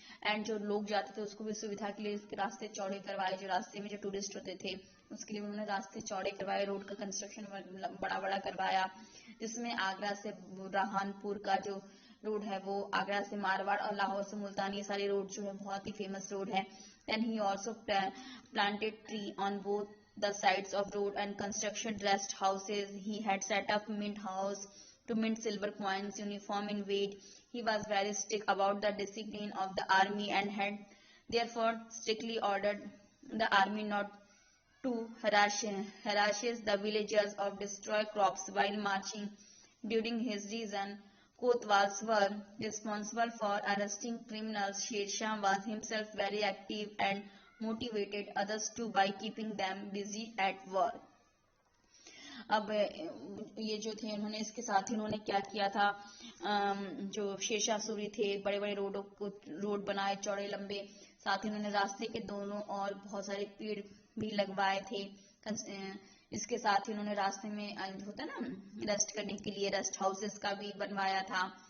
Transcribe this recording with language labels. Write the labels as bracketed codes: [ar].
[hi] And जो लोग जाते थे उसको भी सुविधा के लिए इसके रास्ते चौड़े करवाए, जो रास्ते में जो टूरिस्ट होते थे उसके लिए उन्होंने रास्ते चौड़े करवाए, रोड का कंस्ट्रक्शन बड़ा बड़ा करवाया, जिसमें आगरा से बुरहानपुर का जो रोड है वो, आगरा से मारवाड़ और लाहौर से मुल्तान, ये सारे रोड जो है बहुत ही फेमस रोड है। [en] And he also planted tree on both the sides of road and constructed rest houses. He had set up mint house to mint silver coins uniform in weight. He was very strict about the discipline of the army and had therefore strictly ordered the army not to harass the villagers or destroy crops while marching. During his reign, Kotwals were responsible for arresting criminals. Sher Shah was himself very active and motivated others too by keeping them busy at war. [hi] अब ये जो थे उन्होंने इसके साथ ही उन्होंने क्या किया था, जो शेरशाह सूरी थे बड़े बड़े रोड बनाए चौड़े लंबे, साथ ही उन्होंने रास्ते के दोनों और बहुत सारे पेड़ भी लगवाए थे। इसके साथ ही उन्होंने रास्ते में होता ना रेस्ट करने के लिए रेस्ट हाउसेस का भी बनवाया था।